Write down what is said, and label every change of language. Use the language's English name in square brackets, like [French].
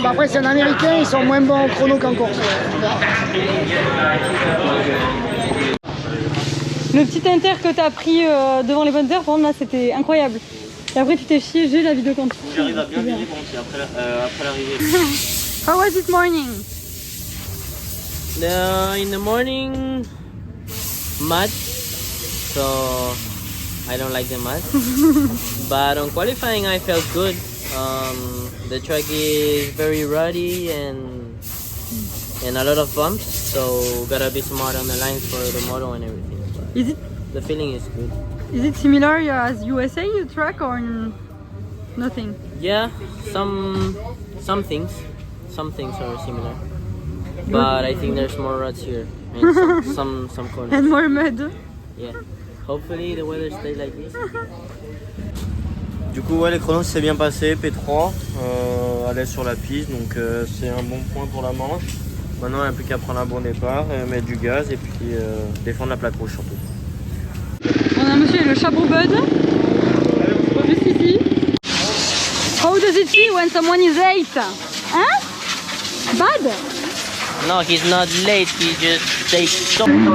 [French] Bah, après, c'est un Américain, ils sont moins bons en chrono qu'en course. Le petit inter que tu as pris devant les bonnes heures, par contre, là, c'était incroyable. Et après, tu t'es chié, j'ai la vidéo quand tu... J'arrive à bien viser après l'arrivée. [English] How was it morning? In the morning, mud, so I don't like the mud. But on qualifying, I felt good. The track is very ruddy and a lot of bumps, so gotta be smart on the lines for the moto and everything. But Is it? The feeling is good. Is it similar as USA track or nothing? Yeah, some things are similar, but I think there's more ruts here and some corners. And more mud. Yeah, hopefully the weather stays like this. [French] Du coup, ouais, les chronos s'est bien passé, P3, à l'aise sur la piste, donc c'est un bon point pour la manche. Maintenant, il n'y a plus qu'à prendre un bon départ, mettre du gaz et puis défendre la plaque rouge surtout. On a monsieur le chapeau Bud, juste ici. [English] How does it feel when someone is late? Hein? Bad? No, he's not late, he just takes so...